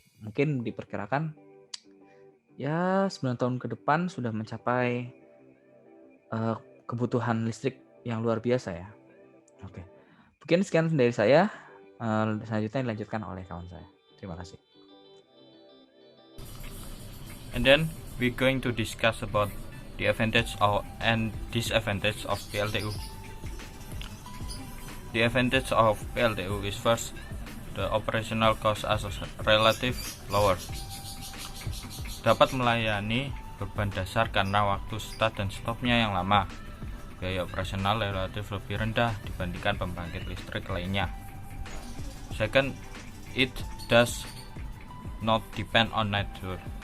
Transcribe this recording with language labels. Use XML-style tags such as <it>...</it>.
<id>Mungkin diperkirakan ya 9 tahun ke depan sudah mencapai kebutuhan listrik yang luar biasa ya. Oke, mungkin sekian dari saya. Selanjutnya dilanjutkan oleh kawan saya. Terima kasih.</id> <en>And then we're going to discuss about the advantage and disadvantage of PLTU. The advantage of PLTU is first, the operational cost is relative lower.</en> <id>Dapat melayani beban dasar karena waktu start dan stopnya yang lama. Biaya operasional relatif lebih rendah dibandingkan pembangkit listrik lainnya.</id> <en>Second, it does not depend on nature.</en>